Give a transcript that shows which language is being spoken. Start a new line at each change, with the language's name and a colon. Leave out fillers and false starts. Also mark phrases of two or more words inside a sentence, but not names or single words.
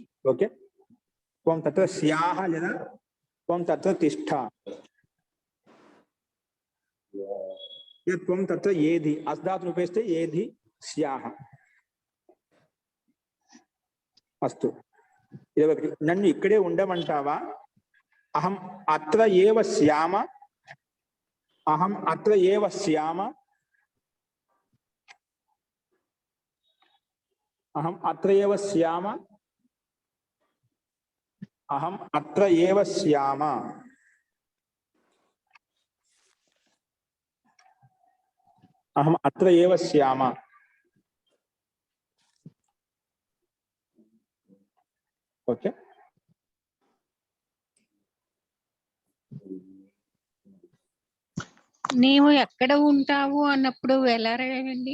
Sanskrit: ఓకే? త్వం తత్ర స్యాహ లేదా త్వం తత్ర తిష్ట. త్వం తత్ర ఏధి,
Telugu: అస్ధాతును ఉపయోగిస్తే
Sanskrit: ఏధి స్యాహ. అస్తు. 21.
Telugu: నన్ను ఇక్కడే ఉండమంటావా?
Sanskrit: అహం అత్ర ఏవ శ్యామ, అహం అత్ర ఏవ శ్యామ, అహం అత్ర ఏవ శ్యామ. అహం అత్ర ఏవ శ్యామ. అహం అత్ర ఏవ శ్యామ.
Telugu: ఓకే, నీవు ఎక్కడ ఉంటావు అన్నప్పుడు ఎలా రాయండి?